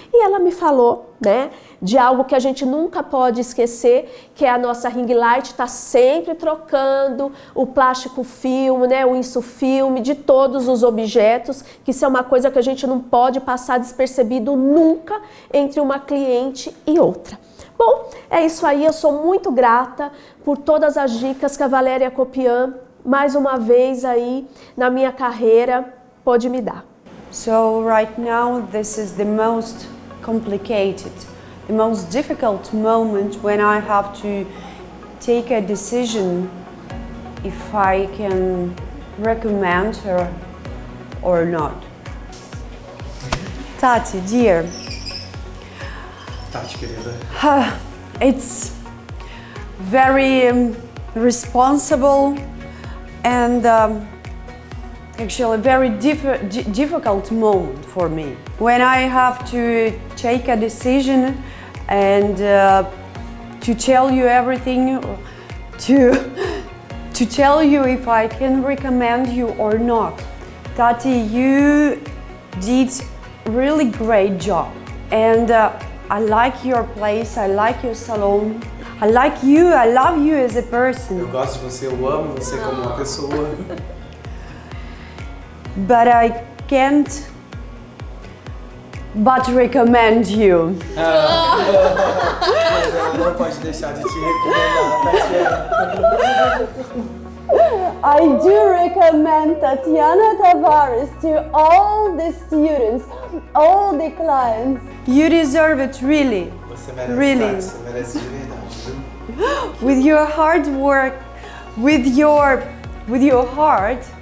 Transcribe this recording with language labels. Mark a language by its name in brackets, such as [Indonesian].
[Portuguese] E ela me falou, né, de algo que a gente nunca pode esquecer, que é a nossa ring light tá sempre trocando o plástico filme, né, o insufilme de todos os objetos, que isso é uma coisa que a gente não pode passar despercebido nunca entre uma cliente e outra. Bom, é isso aí, eu sou muito grata por todas as dicas que a Valéria Akopyan, mais uma vez aí na minha carreira, pôde me dar. [English] So right now this is the most complicated, the most difficult moment when I have to take a decision if I can recommend her or not. Tati, dear, [Portuguese] Tati, querida. [English] it's very responsible and actually very difficult moment for me. When I have to take a decision and to tell you everything, to tell you if I can recommend you or not. Tati, you did really great job, and I like your place, I like your salon, I like you, I love you as a person. [Portuguese] Eu gosto de você, eu amo você como uma pessoa. [English] But I can't but recommend you. [Portuguese] Mas ela não pode deixar de te recomendar, Tatiana. [English] I do recommend Tatiana Tavares to all the students, all the clients. You deserve it, really. [Portuguese] Você merece, [English] Really. [Portuguese] Tati, você merece de verdade, viu? [English] With your hard work, with your heart.